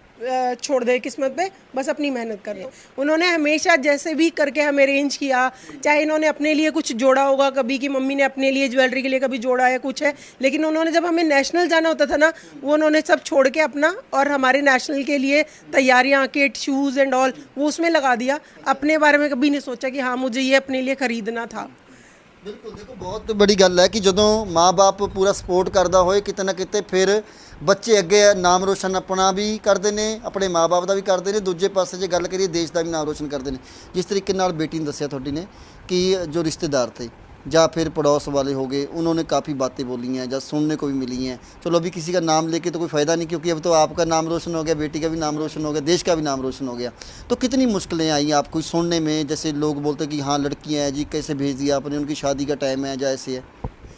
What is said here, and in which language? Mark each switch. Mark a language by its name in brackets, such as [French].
[Hindi] छोड़ दे किस्मत पे, बस अपनी मेहनत कर लो। उन्होंने हमेशा जैसे भी करके हमें अरेंज किया, चाहे इन्होंने अपने लिए कुछ जोड़ा होगा कभी कि मम्मी ने अपने लिए ज्वेलरी के लिए कभी जोड़ा है कुछ है, लेकिन उन्होंने जब हमें नेशनल जाना होता था ना, वो उन्होंने सब छोड़ के अपना और हमारे नेशनल के लिए तैयारियाँ, किट, शूज़ एंड ऑल वो उसमें लगा दिया। अपने बारे में कभी नहीं सोचा कि हाँ मुझे ये अपने लिए खरीदना था। [Punjabi] ਬਿਲਕੁਲ ਦੇਖੋ ਬਹੁਤ ਬੜੀ ਗੱਲ ਹੈ ਕਿ ਜਦੋਂ ਮਾਂ-ਬਾਪ ਪੂਰਾ ਸਪੋਰਟ ਕਰਦਾ ਹੋਏ ਕਿਤੇ ਨਾ ਕਿਤੇ ਫਿਰ ਬੱਚੇ ਅੱਗੇ ਨਾਮ ਰੋਸ਼ਨ ਆਪਣਾ ਵੀ ਕਰਦੇ ਨੇ, ਆਪਣੇ ਮਾਂ-ਬਾਪ ਦਾ ਵੀ ਕਰਦੇ ਨੇ, ਦੂਜੇ ਪਾਸੇ ਜੇ ਗੱਲ ਕਰੀਏ ਦੇਸ਼ ਦਾ ਵੀ ਨਾਮ ਰੋਸ਼ਨ ਕਰਦੇ ਨੇ। ਜਿਸ ਤਰੀਕੇ ਨਾਲ ਬੇਟੀ ਨੇ ਦੱਸਿਆ ਤੁਹਾਡੀ ਨੇ [Hindi] कि जो रिश्तेदार थे या फिर पड़ोस वाले हो गए, उन्होंने काफ़ी बातें बोली हैं या सुनने को भी मिली हैं। चलो अभी किसी का नाम लेके तो कोई फ़ायदा नहीं, क्योंकि अब तो आपका नाम रोशन हो गया, बेटी का भी नाम रोशन हो गया, देश का भी नाम रोशन हो गया। तो कितनी मुश्किलें आई आपको सुनने में, जैसे लोग बोलते हैं कि हाँ लड़कियाँ हैं जी, कैसे भेज दिया आपने, उनकी शादी का टाइम है या ऐसे है?